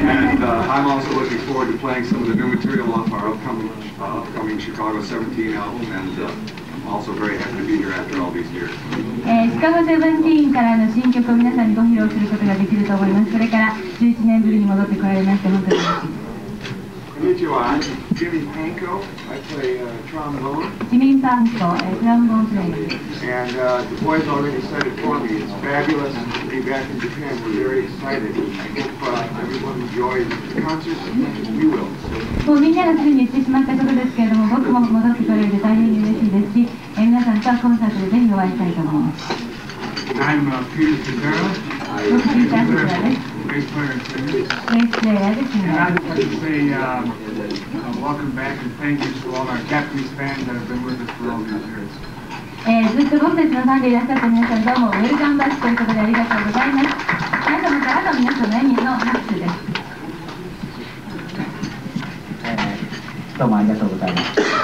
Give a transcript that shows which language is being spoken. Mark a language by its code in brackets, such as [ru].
[en] And I'm also looking forward to playing some of the new material off our upcoming Chicago 17 album, and I'm also very happy to be here after all these years. [ja] シカゴ17からの新曲を皆さんにご披露することができると思います。それから11年ぶりに戻ってこられまして本当に嬉しいです。 [en] Konnichiwa, I'm Jimmy Pankow. I play trombone. [ja] ジミー・パンコ、トランボーンプレイヤーです。 [en] And the boys already said it for me. It's fabulous to be back in Japan. We're very excited. I hope everyone enjoys the concert as we will. [ja] もうみんながすでに言ってしまったことですけれども、僕も戻ってこれて大変に嬉しいですし、皆さんとはコンサートでぜひお会いしたいと思います。 [en] I'm Peter Cedera. [ja] 僕、ピーター・セラです。 [en] Bass player and singer. [ja] ベースプレイヤーですね。 [en] And I'd like to say welcome back and thank you to all our Japanese fans that have been with us for all these years. [ja] ずっと僕たちのファンでいらっしゃった皆さんどうもウェルカムバックということでありがとうございます。皆様からの皆さんの笑みの拍手です。どうもありがとうございます。